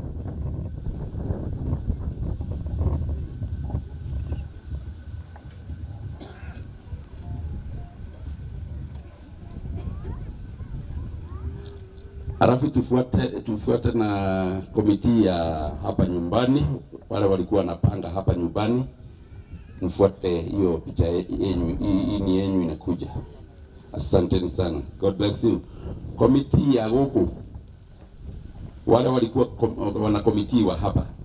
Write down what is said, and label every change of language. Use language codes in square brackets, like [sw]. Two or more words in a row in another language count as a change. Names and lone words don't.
[sw] Alafu tufuate na komiti ya hapa nyumbani, wale walikuwa wanapanga hapa nyumbani. Mfuate hiyo picha yenu, hii yenu inakuja. Asanteni sana. [en] God bless you. [sw] Komiti ya huko, wale walikuwa wana komiti wa hapa.